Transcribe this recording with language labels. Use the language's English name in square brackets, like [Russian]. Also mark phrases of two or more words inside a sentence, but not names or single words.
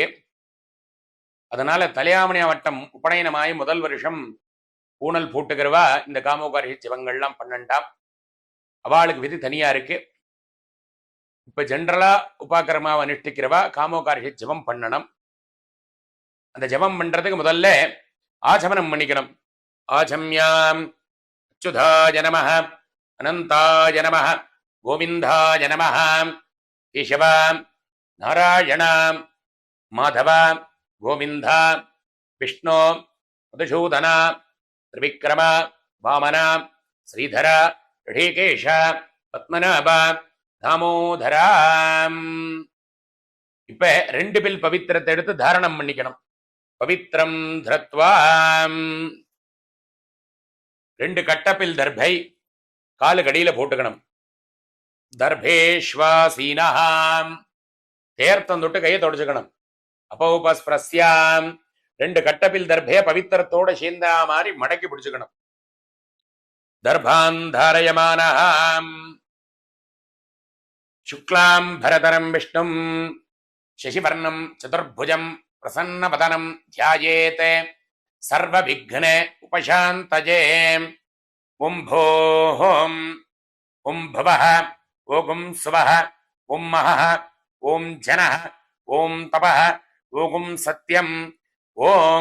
[Tamil] அதனால தலையாவணி ஆவட்டம் உபநயனமாயி முதல் வருஷம் பூனல் போட்டுக்கிறவா இந்த காமோகாரி ஜபங்கள்லாம் பண்ணண்டாம். அவளுக்கு விதி தனியா இருக்கு. இப்ப ஜென்ரலா உபகர்மாவை அனுஷ்டிக்கிறவா காமோகாரி ஜபம் பண்ணணும். அந்த ஜபம் பண்றதுக்கு முதல்ல ஆச்சமனம் பண்ணிக்கணும். [Sanskrit] आचम्य अच्युताय नमः अनन्ताय नमः गोविन्दाय नमः केशव नारायण माधव गोविन्द विष्णु मधुसूदन त्रिविक्रम वामन श्रीधर ऋषिकेश पद्मनाभ दामोदर [Tamil] இப்ப 2 பில் பவித்திரத்தை எடுத்து தாரணம் பண்ணிக்கணும். [Sanskrit] पवित्रं धृत्वा [Tamil] 2 கட்டப்பில் தர்பை காலு கடியில போட்டுக்கணும். தர்பேஷ்வாசீனஹாம் தேர்த்தம் தொட்டு கையை தொடச்சுக்கணும். அப்போபஸ்பிரஸ்யாம் 2 கட்டப்பில் தர்பைய பவித்திரத்தோட சேர்ந்தா மாதிரி மடக்கி பிடிச்சுக்கணும். [Sanskrit] दर्भान् धारयमाणः शुक्लाम् बरधरं विष्णुम् शशिवर्णं चतुर्भुजं प्रसन्नवदनं ध्यायेत् सर्वविघ्न उपशान्तये ॐ भोः ॐ भवः ॐ सुवः ॐ महः ॐ जनः ॐ तपः ॐ सत्यं ॐ